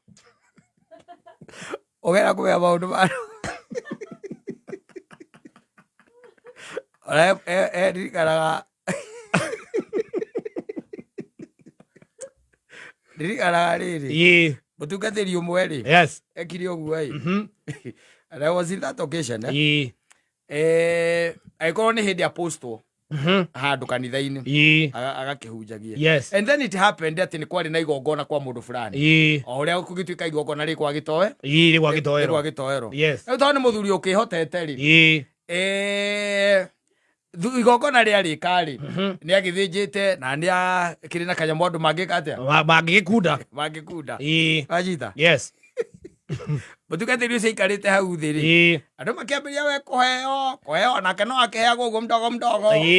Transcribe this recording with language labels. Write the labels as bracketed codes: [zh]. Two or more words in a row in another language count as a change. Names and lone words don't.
[ki] ũgera kũmenya maũndũ manũ ona ndirikanaga rĩrĩ mũtungatĩri ũmwe rĩ ekire ũguo [en] and I was in that occasion [ki] agĩkorwo nĩ hĩndĩ apostwo handu kanitha-inĩ agakĩhunjagia [en] and then it happened [ki] atĩ nĩ kwarĩ na igongona kwa mũndũ fulani o ũrĩa gũgĩtuĩka igongona rĩ kwa gĩtoero rĩu tondũ nĩ mũthuri ũkĩhotete rĩ igongona rĩarĩ karĩ nĩ agĩthĩnjĩte na nĩ akĩrĩ na kanyamũ andũ mangĩka atĩa mangĩkunda wajita mũtungatĩri ũcio aikarĩte hau thĩ rĩ andũ makĩambĩrĩria we kũheo nake no akĩheagwo ũguo mdogo